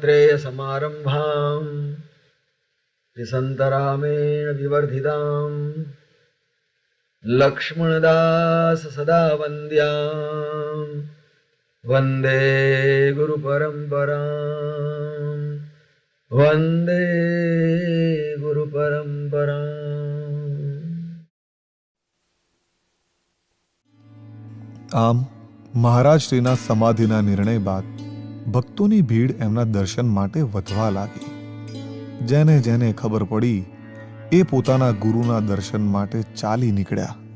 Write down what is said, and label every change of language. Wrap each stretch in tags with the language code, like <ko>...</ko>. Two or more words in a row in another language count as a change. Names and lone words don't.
<sa>समारंभां त्रिसन्तरामेण विवर्धितां लक्ष्मणदास सदा वन्द्यां वन्दे गुरुपरम्परां वन्दे गुरुपरम्परां।</sa> <gu>આમ મહારાજ શ્રીના સમાધિના નિર્ણય બાદ ભક્તોની ભીડ એમના દર્શન માટે વધવા લાગી. જેને જેને ખબર પડી એ પોતાના ગુરુના દર્શન માટે ચાલી નીકળ્યા.</gu>